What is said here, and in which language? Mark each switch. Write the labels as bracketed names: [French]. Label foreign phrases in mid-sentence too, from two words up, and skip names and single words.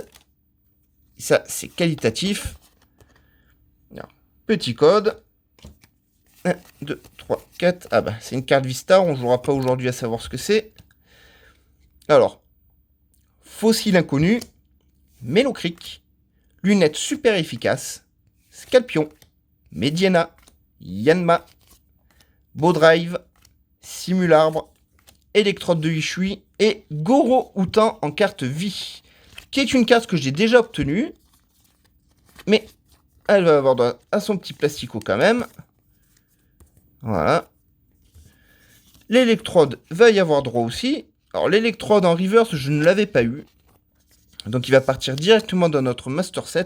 [French] Ça, c'est qualitatif. Alors, petit code. 1, 2, 3, 4. Ah bah, c'est une carte Vistar. On ne jouera pas aujourd'hui à savoir ce que c'est. Alors, fossile inconnu. Mélocric. Lunettes super efficaces. Scalpion. Mediana. Yanma. Bowdrive. Simularbre. Électrode de Hishui. Et Goro-Outan en carte vie. Qui est une carte que j'ai déjà obtenue. Mais elle va avoir droit à son petit plastico quand même. Voilà. L'électrode va y avoir droit aussi. Alors l'électrode en reverse, je ne l'avais pas eu. Donc il va partir directement dans notre master set.